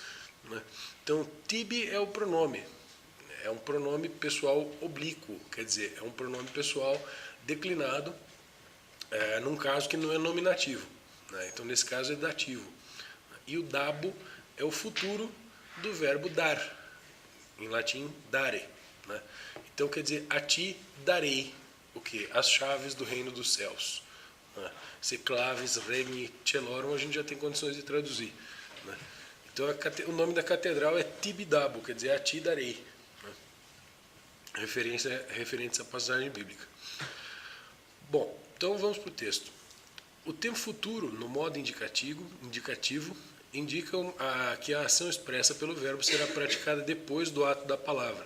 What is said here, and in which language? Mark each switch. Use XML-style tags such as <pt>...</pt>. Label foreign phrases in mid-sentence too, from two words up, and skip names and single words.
<pt>Então, tibi é o pronome, é um pronome pessoal oblíquo, quer dizer, é um pronome pessoal declinado num caso que não é nominativo. Então, nesse caso, é dativo. E o dabo é o futuro do verbo dar, em latim, dare. Então, quer dizer, a ti darei o quê? As chaves do reino dos céus.</pt> <la>Se claves regni celorum,</la> <pt>a gente já tem condições de traduzir. Então, o nome da catedral é Tibidabo, quer dizer, a ti darei. Referência à passagem bíblica. Bom, então vamos para o texto. O tempo futuro, no modo indicativo indica que a ação expressa pelo verbo será praticada depois do ato da palavra.</pt>